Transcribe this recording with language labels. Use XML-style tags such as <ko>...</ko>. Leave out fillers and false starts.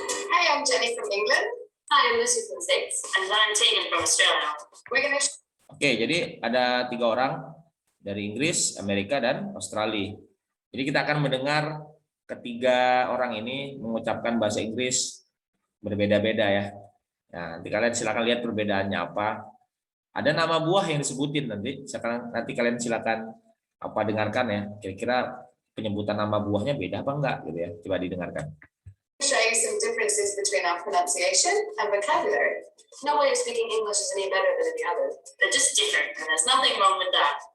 <en>Hi, I'm Jenny from England. Hi, I'm Lucy from the States. And I'm Tegan from Australia. We're going to</en> <id>Oke, jadi ada 3 orang dari Inggris, Amerika, dan Australia. Jadi kita akan mendengar ketiga orang ini mengucapkan bahasa Inggris berbeda-beda ya. Nah, nanti kalian silakan lihat perbedaannya apa. Ada nama buah yang disebutin nanti. Sekarang nanti kalian silakan apa dengarkan ya. Kira-kira penyebutan nama buahnya beda apa enggak gitu ya. Coba didengarkan.</id> <en>show you some differences between our pronunciation and vocabulary. No way of speaking English is any better than any other. They're just different, and there's nothing wrong with that.</en>